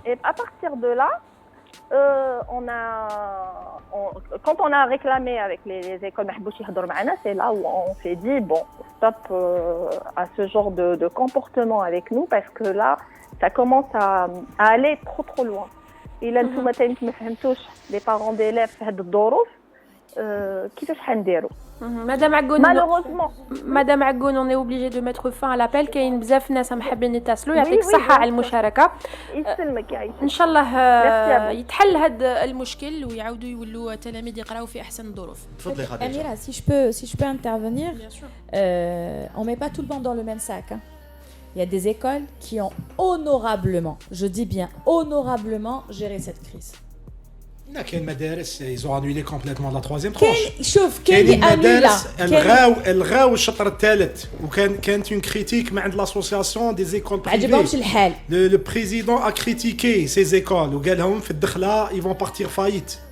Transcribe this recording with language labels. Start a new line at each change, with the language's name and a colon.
French: Et à partir de là, quand on a réclamé avec les écoles Mahbouchi Hador Ma'ana, c'est là où on s'est dit bon, stop à ce genre de comportement avec nous parce que là, ça commence à aller trop loin. Et là, tout matin,
Arabic: ما فهمتوش
French: les parents d'élèves
Arabic: في هاد الظروف كيفاش حنديروا.
French: Madame Agoun, malheureusement. Madame Agoun, on est obligé de mettre fin à l'appel.
Arabic: كاين بزاف ناس حابين يتصلوا يعطيك الصحة على المشاركة. يسلمك يا ان شاء الله يتحل هذا المشكل ويعاودوا يولوا تلاميذ يقراوا في احسن الظروف. تفضلي خديجة.
French: Amira, si je peux intervenir, on met pas tout le monde dans le même sac. Hein. Il y a des écoles qui ont honorablement, je dis bien honorablement, géré cette crise.
Arabic: لا كاين مدارس
French: ils ont annulé complètement la troisième tranche.
Arabic: شوف كاين مدارس الغاو الشطر الثالث كانت
French: une critique
Arabic: من عند
French: l'association des écoles privées.
Arabic: عجبهمش الحال.
French: Le président a critiqué ces écoles
Arabic: وقال لهم في الدخله
French: ils vont partir faillite.